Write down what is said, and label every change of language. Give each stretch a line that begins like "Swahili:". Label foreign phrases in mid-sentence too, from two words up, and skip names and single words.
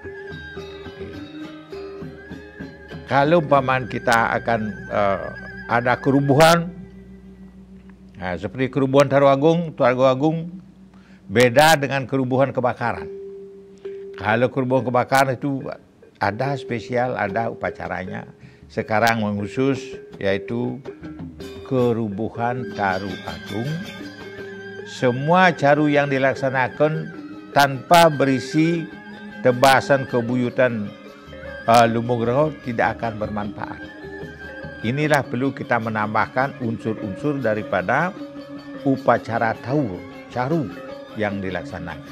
Indonesian: Kalau umpamanya kita akan ada kerubuhan, nah, seperti kerubuhan Targo Agung beda dengan kerubuhan kebakaran. Kalau kerubuhan kebakaran itu ada spesial, ada upacaranya. Sekarang mengkhusus yaitu kerubuhan Taru Agung. Semua caru yang dilaksanakan tanpa berisi tebasan kebuyutan Lumungreho tidak akan bermanfaat. Inilah perlu kita menambahkan unsur-unsur daripada upacara caru yang dilaksanakan.